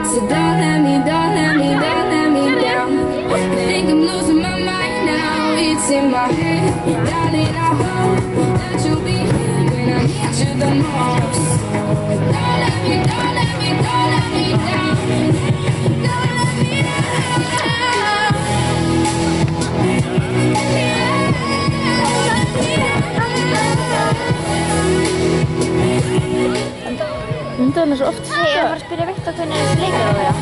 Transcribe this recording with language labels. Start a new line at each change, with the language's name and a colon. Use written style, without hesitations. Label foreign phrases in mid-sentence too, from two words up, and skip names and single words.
English: So don't let me down. I think I'm losing my mind now. It's in my head, darling. I hope that you'll be here when I need you the most. Don't let me down. Don't let me down.
Icelandic: Myndi hann er svo oft Ég var að spyrja Viktor hvernig þessi leikur á að vera.